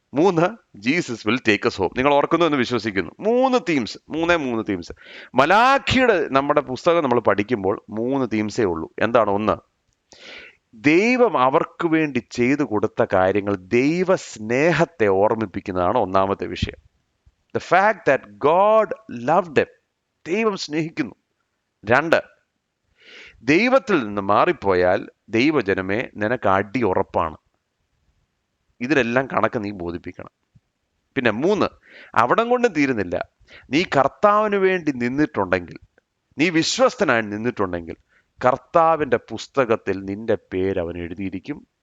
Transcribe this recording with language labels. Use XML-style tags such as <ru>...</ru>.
<en>3, Jesus will take us home.</en> <ml>നിങ്ങൾ ഓർക്കുന്നു എന്ന് വിശ്വസിക്കുന്നു.</ml> <en>3 themes, 3 themes.</en> <ml>മലാഖിയുടെ നമ്മുടെ പുസ്തകം നമ്മൾ പഠിക്കുമ്പോൾ 3 തീംസേ ഉള്ളൂ. എന്താണ്? 1, ദൈവം അവർക്ക് വേണ്ടി ചെയ്തു കൊടുത്ത കാര്യങ്ങൾ, ദൈവ സ്നേഹത്തെ ഓർമ്മിപ്പിക്കുന്നതാണ് ഒന്നാമത്തെ വിഷയം.</ml> <en>The fact that God loved them.</en> <ml>ദൈവം സ്നേഹിക്കുന്നു. 2, ദൈവത്തിൽ നിന്ന് മാറിപ്പോയാൽ ദൈവജനമേ നിനക്ക് അടി ഉറപ്പാണ്. ഇതിനെല്ലാം കണക്ക് നീ ബോധിപ്പിക്കണം. പിന്നെ 3, അവിടം കൊണ്ട് തീരുന്നില്ല. നീ കർത്താവിന് വേണ്ടി നിന്നിട്ടുണ്ടെങ്കിൽ, നീ വിശ്വസ്തനായി നിന്നിട്ടുണ്ടെങ്കിൽ, കർത്താവിൻ്റെ പുസ്തകത്തിൽ നിന്റെ പേര് അവൻ എഴുതിയിരിക്കും.</ml>